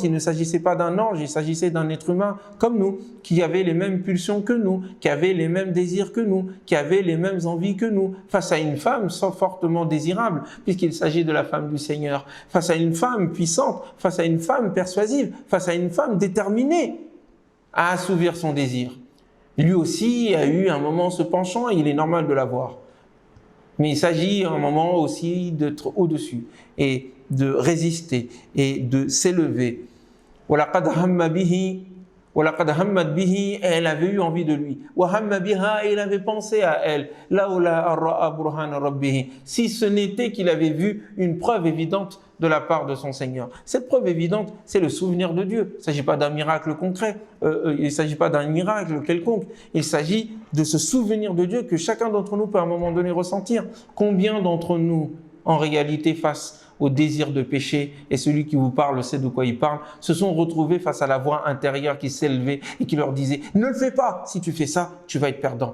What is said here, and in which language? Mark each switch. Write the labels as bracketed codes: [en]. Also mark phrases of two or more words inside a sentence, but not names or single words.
[fr] Il ne s'agissait pas d'un ange, il s'agissait d'un être humain comme nous, qui avait les mêmes pulsions que nous, qui avait les mêmes désirs que nous, qui avait les mêmes envies que nous, face à une femme fortement désirable, puisqu'il s'agit de la femme du Seigneur, face à une femme puissante, face à une femme persuasive, face à une femme déterminée à assouvir son désir. Lui aussi a eu un moment ce penchant et il est normal de l'avoir. Mais il s'agit à un moment aussi d'être au-dessus et de résister et de s'élever [ar] وَلَقَدْ هَمَّ بِهِ وَلَقَدْ هَمَّتْ بِهِ, [fr] et elle avait eu envie de lui. [ar] وَهَمَّ بِهَا, [fr] et il avait pensé à elle. [ar] لَوْلَا أَن رَأَى بُرْهَانَ رَبِّهِ, [fr] si ce n'était qu'il avait vu une preuve évidente de la part de son Seigneur. Cette preuve évidente, c'est le souvenir de Dieu. Il ne s'agit pas d'un miracle concret, il ne s'agit pas d'un miracle quelconque. Il s'agit de ce souvenir de Dieu que chacun d'entre nous peut à un moment donné ressentir. Combien d'entre nous, en réalité, face au désir de péché, et celui qui vous parle sait de quoi il parle, se sont retrouvés face à la voix intérieure qui s'élevait et qui leur disait « Ne le fais pas, si tu fais ça, tu vas être perdant.